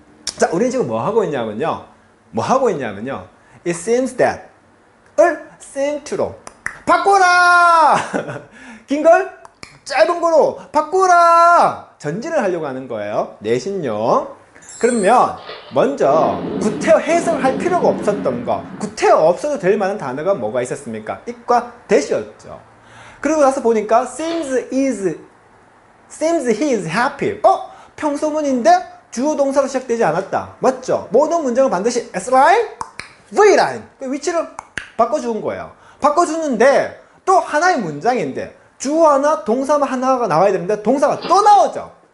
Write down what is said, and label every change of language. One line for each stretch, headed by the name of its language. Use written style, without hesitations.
Korean: 자, 우리는 지금 뭐 하고 있냐면요, it seems that 을 seem to로 바꿔라. 긴 걸 짧은 거로 바꿔라. 전진을 하려고 하는 거예요. 내신용. 그러면 먼저 구태여 해석을 할 필요가 없었던 거, 구태여 없어도 될 만한 단어가 뭐가 있었습니까? it과 that이었죠. 그리고 나서 보니까
English: seems he is happy.
Korean: 평소문인데 주어 동사로 시작되지 않았다. 맞죠? 모든 문장은 반드시 Sline, Vline 위치를 바꿔주는 거예요. 바꿔주는데 또 하나의 문장인데 주어 하나, 동사 하나가 나와야 되는데 동사가 또 나오죠.